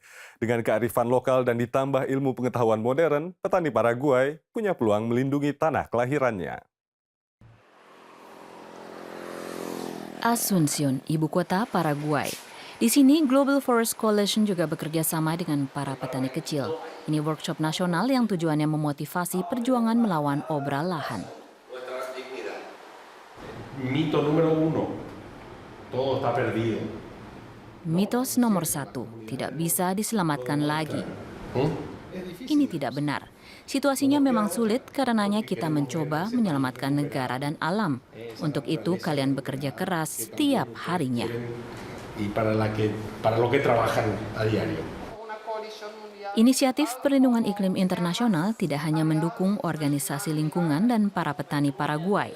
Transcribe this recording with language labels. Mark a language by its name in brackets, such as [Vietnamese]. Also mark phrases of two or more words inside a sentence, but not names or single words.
[Indonesian] Dengan kearifan lokal dan ditambah ilmu pengetahuan modern, petani Paraguay punya peluang melindungi tanah kelahirannya. Asuncion, ibu kota Paraguay. Di sini, Global Forest Coalition juga bekerja sama dengan para petani kecil. Ini workshop nasional yang tujuannya memotivasi perjuangan melawan obral lahan. [Spanish] Mito número 1, todo está perdido. [Indonesian] Mitos nomor 1, tidak bisa diselamatkan lagi. Ini tidak benar. Situasinya memang sulit karenanya kita mencoba menyelamatkan negara dan alam. Untuk itu kalian bekerja keras setiap harinya. Inisiatif Perlindungan Iklim Internasional tidak hanya mendukung organisasi lingkungan dan para petani Paraguay.